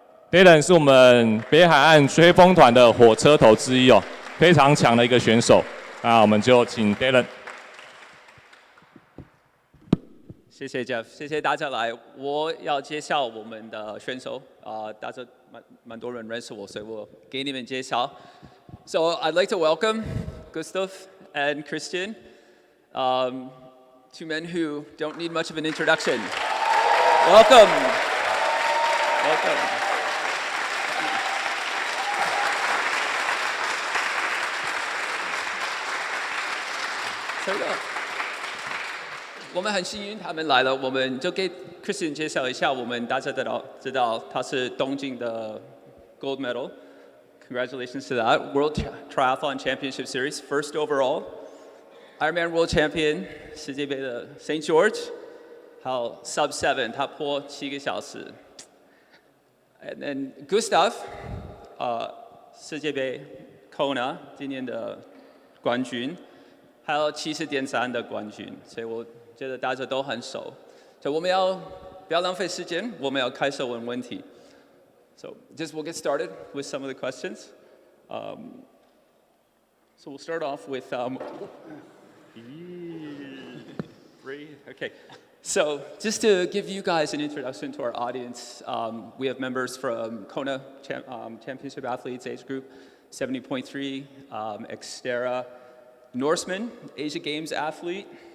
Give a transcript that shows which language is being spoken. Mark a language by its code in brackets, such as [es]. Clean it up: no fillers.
[zh] Dylan 是我们北海岸吹风团的火车头之一哦，非常强的一个选手。那我们就请 Dylan。谢谢 Jeff， 谢谢大家来。我要介绍我们的选手，大家蛮多人认识我，所以我给你们介绍。 [en] So I'd like to welcome Gustav and Christian, two men who don't need much of an introduction. Welcome. Welcome. [zh] 我们很幸运他们来了，我们就给 Christian 介绍一下。我们大家知道他是东京的 [en] gold medal. Congratulations to that. World Triathlon Championship Series, first overall. Ironman World Champion, [zh] 世界杯的 [en] St. George. [zh] 还有 Sub 7, 他破7个小时。 [en] And then Gustav, [zh] 世界杯 Kona 今年的冠军，还有70.3的冠军，所以我觉得大家都很熟，所以我们要不要浪费时间，我们要开始问问题。 [en] So we'll get started with some of the questions. So we'll start off with. Okay. So just to give you guys an introduction to our audience, we have members from Kona Championship Athletes Age Group 70.3, Xterra, Norseman, Asia Games athlete.